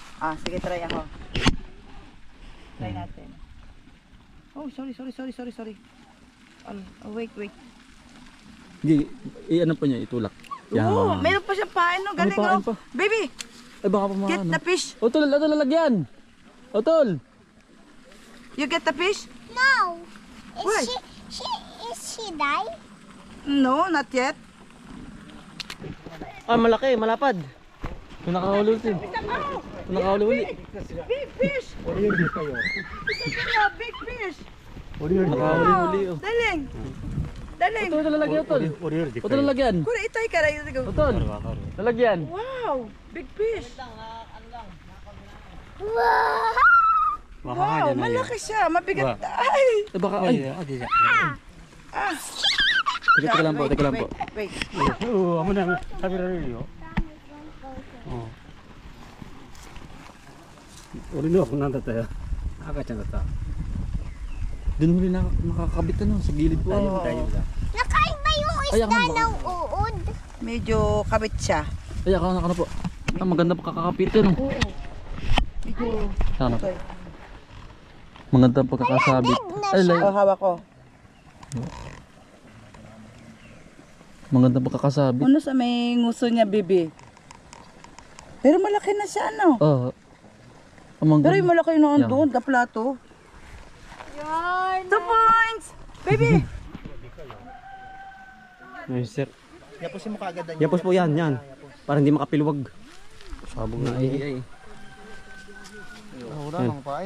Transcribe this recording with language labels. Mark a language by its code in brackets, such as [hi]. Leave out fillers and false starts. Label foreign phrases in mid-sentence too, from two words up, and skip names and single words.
[tl] Sige, try ako. Try natin. [en] Oh, sorry. Wait. [tl] Hindi, ano po niya, itulak. Yan. Oo, meron pa siyang pain, no? Galing, pain no? pa? Baby, Ay, baka pa get maano. [en] the fish. [tl] Otol, lalagyan. Otol. [en] You get the fish? No. Why? Is she die? No, not yet. [tl] Malaki, malapad. Kung nakahuli ulit. Kung nakahuli ulit. [en] Big fish. [tl] Isa na, [en] big fish. [tl] Nakahuli uli. Oh. Daling. Otol, lalagyan, Otol. Otol, lalagyan. Kura, itay ka na. Otol, lalagyan. [en] Wow, big fish. Wow. [tl] Wow, malaki siya. Mabigat. Ay. Eh, baka, ay. Teka lang po. Wait. [ja] 危ない食べられるよ。俺のはこんなんだったよ。赤ちゃんだった。 [tl] Doon huli nakakabit ano, sa gilid po. Nakaiba yung Ay, ako isda naman. ng uod. Medyo kabit siya. Ay, ako na po. Maganda pa kakakapit yun. Oh. Medyo. Sana po. Maganda pa kakasabit. Ay, Hawak ko. maganda pa kakasabit. Ano sa may nguso niya, bibi? Pero malaki na siya, ano? Pero yung malaki na doon, the plato. [en] 2 points! Baby! Nice sir. [tl] Yapusin mo kaagad. Yapos po yan. Para hindi makapilwag. Sabog na ay. Wala nang pain.